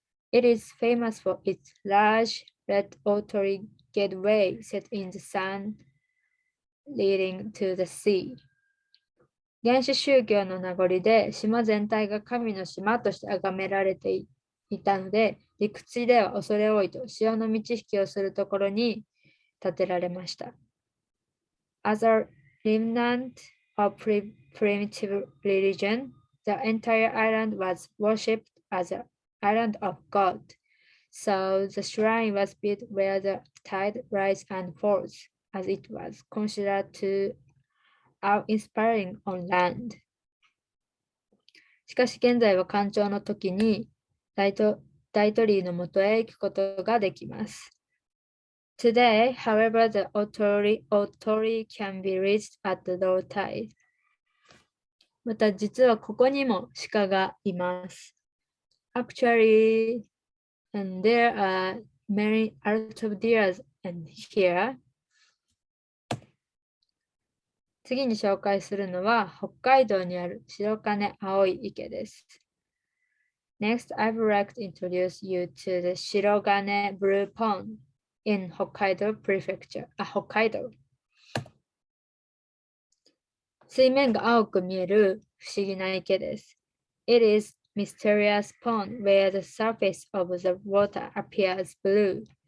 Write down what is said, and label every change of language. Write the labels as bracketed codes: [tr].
[en] It is famous for its large red watery gateway set in the sand leading to the sea. [ja] 原始宗教の名残で島全体が神の島として崇められていたので、陸地では恐れ多いと潮の満ち引きをするところに建てられました。 [en] As a remnant of primitive religion, the entire island was worshipped as an island of God. So the shrine was built where the tide rises and falls, as it was considered to awe-inspiring on land. [ja] しかし現在は干潮の時に大鳥居のもとへ行くことができます。 [en] Today, however, the Otori can be reached at the low tide. [ja] また実はここにも鹿がいます。 [en] Actually, there are many out of deers here. [ja] 次に紹介するのは北海道にある白金青い池です。 [en] Next, I would like to introduce you to the Shirogane Blue Pond in Hokkaido Prefecture. [ja] 北海道。水面が青く見える不思議な池です。 [en] It is mysterious pond where the surface of the water appears blue.